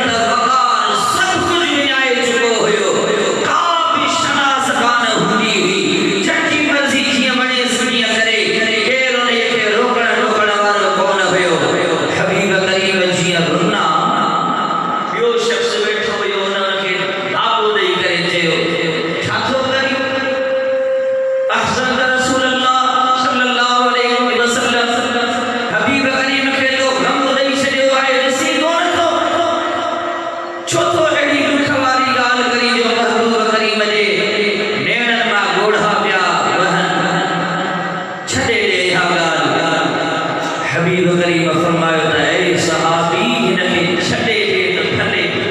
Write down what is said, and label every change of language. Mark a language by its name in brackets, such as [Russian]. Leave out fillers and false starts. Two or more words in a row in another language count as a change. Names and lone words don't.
[Sindhi] वक़ार सब कुछ विञाए चुको हुयो का भी शनास कान हूंदी हुई जंहिंजी मर्ज़ी जीअं वणे सुञीअ करे केरु उन खे रोकण वारो कोन हुयो हबीब करीम जीअं रुना ॿियो शख़्स वेठो हुयो उनखे दाबो ॾेई करे चयो छा थो करी अहसन रसूल अल्लाह [Arabic] صلى الله عليه وسلم [Sindhi] हबीब करीम खे तो गम ॾेई छॾियो आहे ॾिसी कोन थो छो तो अहिड़ी दुख वारी ॻाल्हि करी जो महबूब करीम जे नेणनि मां ॻोढ़ा पिया वहनि छॾे ॾे इहा ॻाल्हि हबीब करीम फरमायो त ऐ सहाबी हिन खे छॾे ॾे त भले